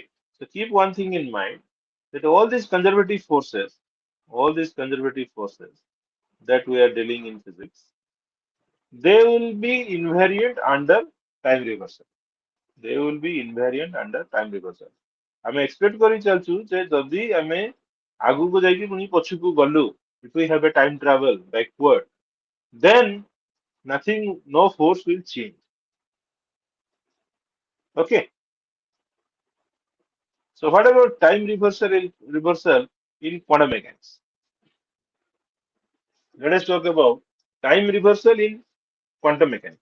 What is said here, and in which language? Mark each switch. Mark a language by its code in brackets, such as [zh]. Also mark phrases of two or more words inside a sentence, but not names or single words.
[en] So keep one thing in mind that all these conservative forces that we are dealing in physics, they will be invariant under time reversal. They will be invariant under time reversal. [or] ଆମେ expect କରି ଚାଲଛୁ ଯେ ଯଦି ଆମେ ଆଗକୁ ଯାଇକି ପୁଣି ପଛକୁ ଗଲୁ, [en] if we have a time travel backward, then nothing, no force will change. Okay. So what about time reversal in quantum mechanics? Let us talk about time reversal in quantum mechanics.